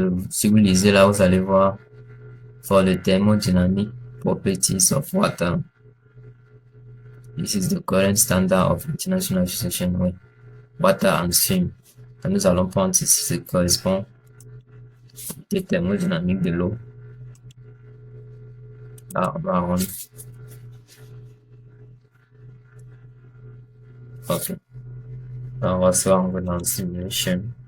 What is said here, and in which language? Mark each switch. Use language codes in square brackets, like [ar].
[fr] Si vous lisez là, vous allez voir [en] for the thermodynamic properties of water. This is the current standard of International Association with Water and Steam. [fr] Nous allons prendre ce qui correspond aux thermodynamiques de l'eau. Là, on va rendre. Ok. On va se rendre dans Simulation.